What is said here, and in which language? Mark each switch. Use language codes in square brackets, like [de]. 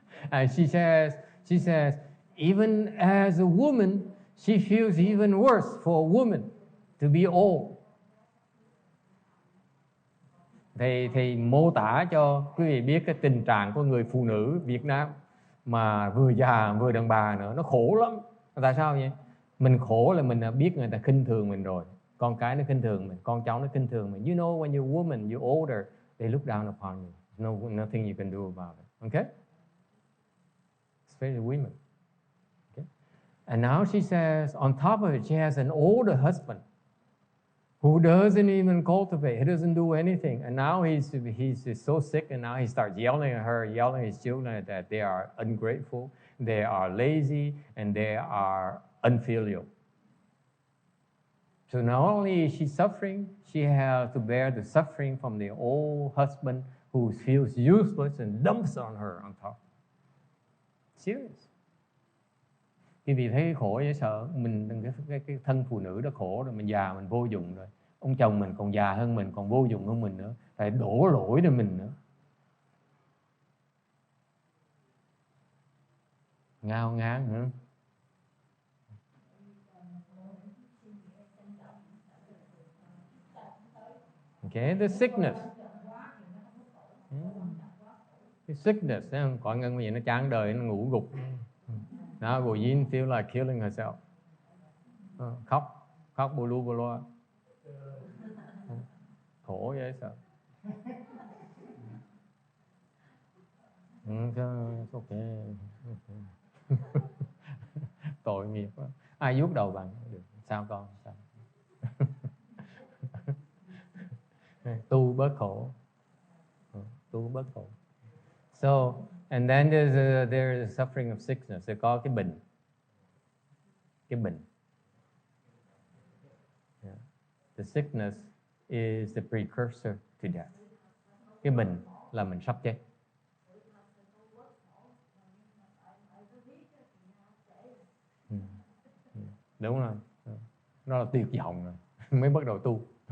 [en] And she says, even as a woman, she feels even worse for a woman to be old. [vi] Thì mô tả cho quý vị biết cái tình trạng của người phụ nữ Việt Nam mà vừa già vừa đàn bà nữa, nó khổ lắm. Tại sao vậy? Mình khổ là mình đã biết người ta khinh thường mình rồi. Con cái nó khinh thường mình, con cháu nó khinh thường mình. [en] You know, when you're woman, you're older, they look down upon you. Nothing you can do about it. Okay? Especially women. Okay? And now she says, on top of it, she has an older husband who doesn't even cultivate. He doesn't do anything. And now he's so sick, and now he starts yelling at her, yelling at his children that they are ungrateful, they are lazy, and they are unfilial. So not only is she suffering, she has to bear the suffering from the old husband who feels useless and dumps on her on top. Serious. [vi] Khi vì thấy khổ dễ sợ, mình cái thân phụ nữ đó khổ rồi, mình già mình vô dụng rồi. Ông chồng mình còn già hơn mình, còn vô dụng hơn mình nữa, phải đổ lỗi cho mình nữa. Ngao ngán nữa. [en] Okay, the sickness. The sickness, [vi] còn Ngân gì nó chán đời, nó ngủ gục. [en] Now Goyin feel like killing herself. [vi] Khóc bù lu bù loa. Khổ vậy sao? Okay. Tội nghiệp quá. Ai vuốt đầu bạn? Sao con? Sao? Tu bớt khổ. Tu bớt khổ. [en] So, and then there's a suffering of sickness. [vi] Sẽ có cái bệnh. Cái bệnh. [en] Yeah. The sickness is the precursor to death. [vi] Cái bệnh là mình sắp chết. Đúng rồi. Nó là tuyệt vọng rồi. Mới bắt đầu tu.